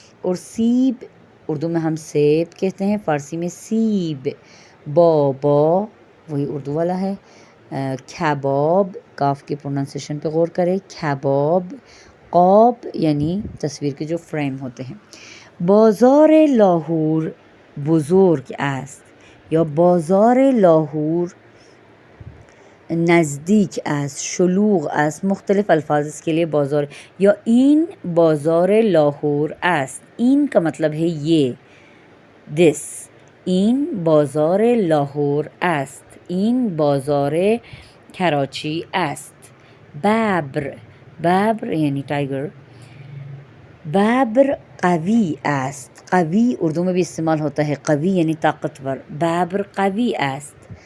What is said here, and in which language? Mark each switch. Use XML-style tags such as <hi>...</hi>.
<ur>اور سیب اردو میں ہم سیب کہتے ہیں، فارسی میں سیب. بابا وہی اردو والا ہے. کباب، کاف کی پروننسیشن پہ غور کریں، کباب. قاب یعنی تصویر کے جو فریم ہوتے ہیں.</ur> <fa>بازار لاہور بزرگ است یا بازار لاہور نزدیک است، شلوغ است.</fa> <ur>مختلف الفاظ اس کے لیے بازار. یا</ur> <fa>این بازار لاہور است.</fa> <ur>این کا مطلب ہے یہ، دس.</ur> <fa>این بازار لاہور است. این بازار کراچی است.</fa> <ur>ببر، ببر یعنی ٹائیگر.</ur> <fa>ببر قوی است.</fa> <ur>قوی اردو میں بھی استعمال ہوتا ہے، قوی یعنی طاقتور. ببر قوی است.</ur>